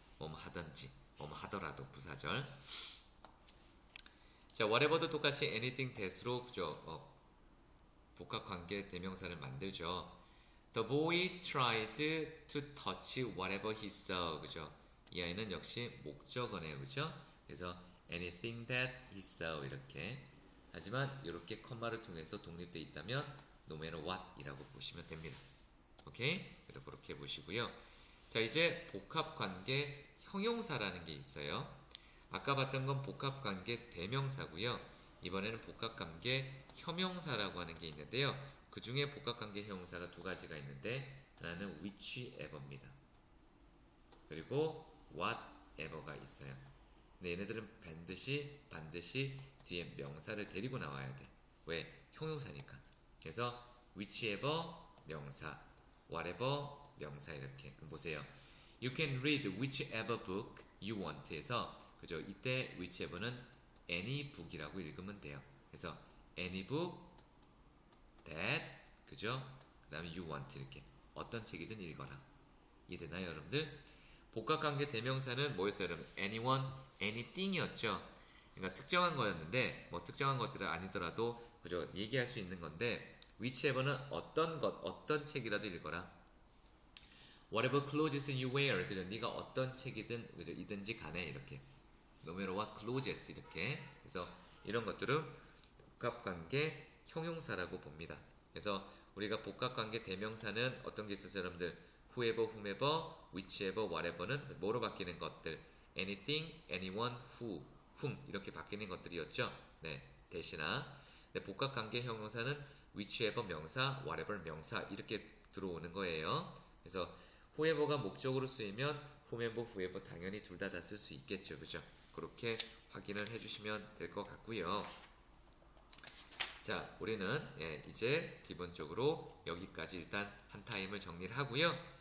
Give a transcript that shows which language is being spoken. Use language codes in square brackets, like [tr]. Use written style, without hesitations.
[ko] 뭐뭐 하든지, 뭐뭐 하더라도 부사절. 자, whatever도 똑같이 anything that으로, 그죠? 복합관계 대명사를 만들죠. [en] The boy tried to touch whatever he saw. [ko] 그죠? 이 아이는 역시 목적어네요. 그죠? 그래서 [en] anything that he saw 이렇게. [ko] 하지만 이렇게 컴마를 통해서 독립되어 있다면 no matter what 이라고 보시면 됩니다. 오케이? 그래서 그렇게 보시고요. 자, 이제 복합관계 형용사라는 게 있어요. 아까 봤던 건 복합관계 대명사고요. 이번에는 복합관계 형용사라고 하는 게 있는데요. 그 중에 복합관계 형용사가 두 가지가 있는데 하나는 whichever입니다. 그리고 whatever가 있어요. 근데 얘네들은 반드시 뒤에 명사를 데리고 나와야 돼. 왜? 형용사니까. 그래서 whichever 명사, whatever 명사 이렇게. 그럼 보세요. [en] You can read whichever book you want [ko] 해서, 그죠? 이때 whichever는 any book이라고 읽으면 돼요. [en] 그래서 any book that, 그죠? [ko] 그 다음에 [en] you want [ko] 이렇게 어떤 책이든 읽어라. 이해되나요, 여러분들? 복합관계 대명사는 뭐였어요, 여러분? anyone, anything이었죠. 그러니까 특정한 거였는데 뭐 특정한 것들은 아니더라도, 그죠? 얘기할 수 있는 건데 whichever는 어떤 것, 어떤 책이라도 읽어라. [en] Whatever clothes you wear, [ko] 그죠? 네가 어떤 책이든, 그죠? 이든지 간에 이렇게. numero와 clauses 이렇게. 그래서 이런 것들은 복합관계 형용사라고 봅니다. 그래서 우리가 복합관계 대명사는 어떤 게 있었어요, 여러분들? whoever, whomever, whichever, whatever는 뭐로 바뀌는 것들? anything, anyone, who, whom 이렇게 바뀌는 것들이었죠. 네, 대신아. 네, 복합관계 형용사는 whichever 명사, whatever 명사 이렇게 들어오는 거예요. 그래서 whoever가 목적으로 쓰이면 whomever, whoever 당연히 둘 다 쓸 수 있겠죠, 그죠? 그렇게 확인을 해주시면 될 것 같고요. 자, 우리는 이제 기본적으로 여기까지 일단 한 타임을 정리를 하고요.